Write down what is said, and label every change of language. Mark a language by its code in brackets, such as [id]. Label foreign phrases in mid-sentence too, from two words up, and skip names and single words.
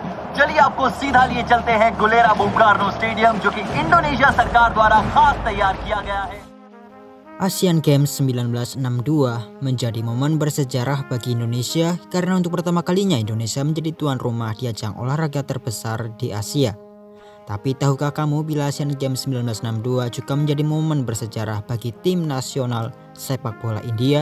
[hi] चलिए आपको सीधा लिए चलते हैं गुलेरा बung karno स्टेडियम जो कि इंडोनेशिया सरकार द्वारा खास तैयार किया गया है. [id] Asian Games 1962 menjadi momen bersejarah bagi Indonesia karena untuk pertama kalinya Indonesia menjadi tuan rumah di ajang olahraga terbesar di Asia. Tapi tahukah kamu bila Asian Games 1962 juga menjadi momen bersejarah bagi tim nasional sepak bola India?